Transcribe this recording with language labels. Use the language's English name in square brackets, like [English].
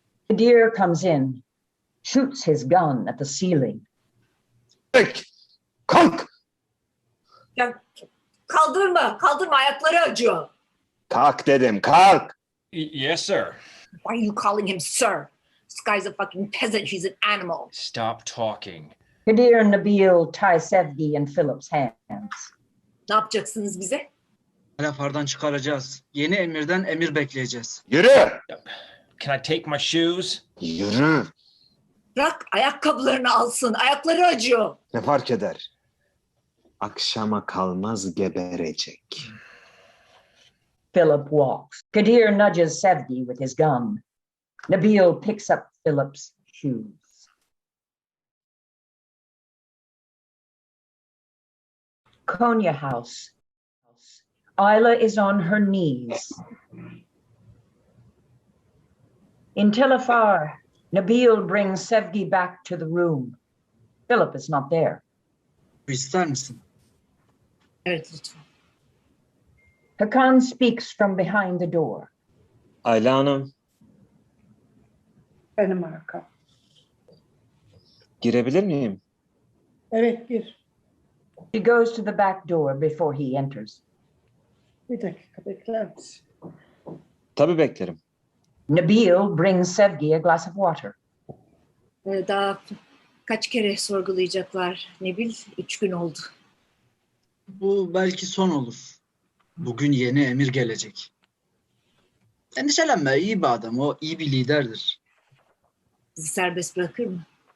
[English] The deer comes in, shoots his gun at the ceiling. [Turkish] Kalk! Ya, kaldırma ayakları acıyor. Kalk dedim, kalk! [English] Yes, sir. Why are you calling him sir? This guy's a fucking peasant. He's an animal. Stop talking. Kadir and Nabil tie Sevgi in Philip's hands. [Turkish] Ne yapacaksınız bize? Talafar'dan çıkaracağız. Yeni emirden emir bekleyeceğiz. Yürü! [English] Can I take my shoes? [Turkish] Yürü! Bırak ayakkabılarını alsın. Ayakları acıyor. Ne fark eder? Akşama kalmaz geberecek. [English] Philip walks. Kadir nudges Sevgi with his gun. Nabil picks up Philip's shoes. Konya House. Isla is on her knees. In Tel Afar, Nabil brings Sevgi back to the room. Philip is not there. [Turkish] İster misin? Evet lütfen. [English] Hakan speaks from behind the door. [Turkish] Ayla Hanım, Benim arkam. girebilir miyim? Evet, gir. [English] She goes to the back door before he enters. [Turkish] Bir dakika bekler misin? Tabii beklerim. [English] Nabil brings Sevgi a glass of water. [Turkish] Daha kaç kere sorgulayacaklar Nebil? 3 gün oldu. Bu belki son olur. Bugün yeni emir gelecek. Endişelenme, iyi bir adam. O iyi bir liderdir. Bizi serbest bırakır mı?